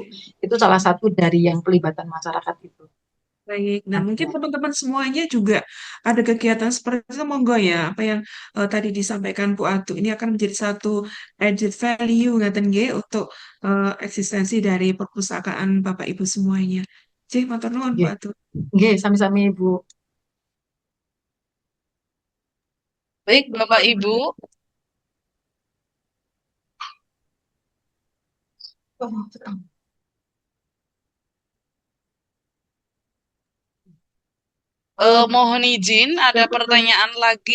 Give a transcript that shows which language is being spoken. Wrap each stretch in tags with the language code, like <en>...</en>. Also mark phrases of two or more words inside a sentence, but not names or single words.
<id>Itu salah satu dari yang pelibatan masyarakat itu. baik. Nah, mungkin Ada. teman-teman semuanya juga ada kegiatan seperti itu, monggo ya. Apa yang tadi disampaikan Bu Atu, ini akan menjadi satu</id> <en>added value</en> <jv>ngaten nggih</jv> <id>untuk eksistensi dari perpustakaan Bapak Ibu semuanya. Cih,</id> <jv>matur nuwun Bu Nggih, Atu. nggih, sami-sami Ibu.</jv> <id>Baik, Bapak Ibu, mohon izin, ada pertanyaan lagi.</id>